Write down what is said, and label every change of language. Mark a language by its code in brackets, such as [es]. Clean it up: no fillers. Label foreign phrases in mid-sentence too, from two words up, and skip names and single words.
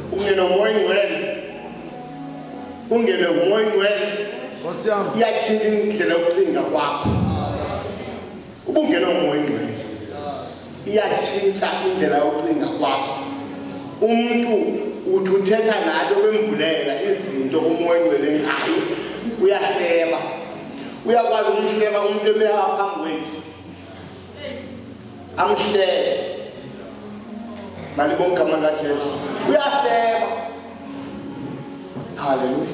[xh] Ungene umoya ngcwele, ungene umoya ngcwele iyatshintsha indlela yokucinga kwakho. Uba ungene umoya ngcwele iyatshintsha indlela yokucinga kwakho. Umuntu uthi uthetha naye wembulela izinto umoya ngcwele ngaye uyahleba. Uyakwazi ukumhleba umuntu emeha phambi kwethu amhlebe. Malibonge igama likaJesu. Uyahleba. Hallelujah.